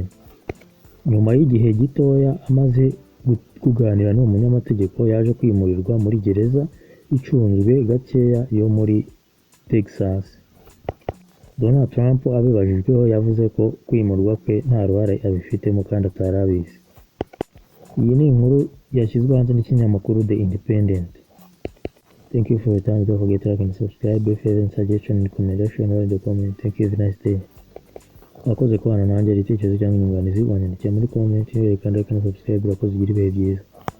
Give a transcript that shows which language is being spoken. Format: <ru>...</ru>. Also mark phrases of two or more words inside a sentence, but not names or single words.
<rw>Nyuma y'igihe gitoya amaze kuganira n'uwo munyamategeko, yaje kwimurirwa muri gereza icunzwe gakeya yo muri Texas. Donald Trump abibajijweho yavuze ko kwimurwa kwe nta ruhare abifitemo kandi atari abizi. Iyi ni inkuru yashyizwe hanze n'ikinyamakuru The Independent.</rw> <en>Thank you for your time. Don't forget to like and subscribe. If you have any suggestion, recommendation, or in the comment. Thank you. Have a nice day.</en> <rw>Wakoze kubana nanjye, igitekerezo cyangwa inyunganizi wanyandikira muri comment, kandi</rw> <en>like and subscribe.</en> <rw>Urakoze, ugire ibihe byiza.</rw>